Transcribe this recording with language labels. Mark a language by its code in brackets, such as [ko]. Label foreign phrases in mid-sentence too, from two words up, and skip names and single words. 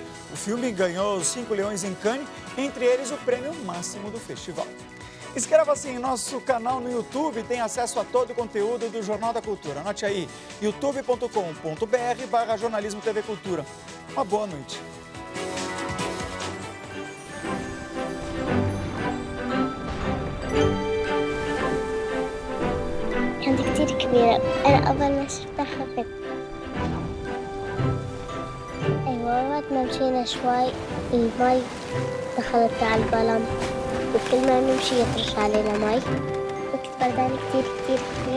[pt] O filme ganhou 5 leões em Cannes, entre eles o prêmio máximo do festival. Inscreva-se em nosso canal no YouTube e tenha acesso a todo o conteúdo do Jornal da Cultura. Anote aí, youtube.com.br/jornalismo TV Cultura. Uma boa noite. [ar] كانت كتير كبيرة، أنا أول ما شفتها خفت. أيوة وقت ما مشينا شوي المي دخلت على البلم وكل ما نمشي يطرش علينا مي وكنت بردانة كتير كتير كتير.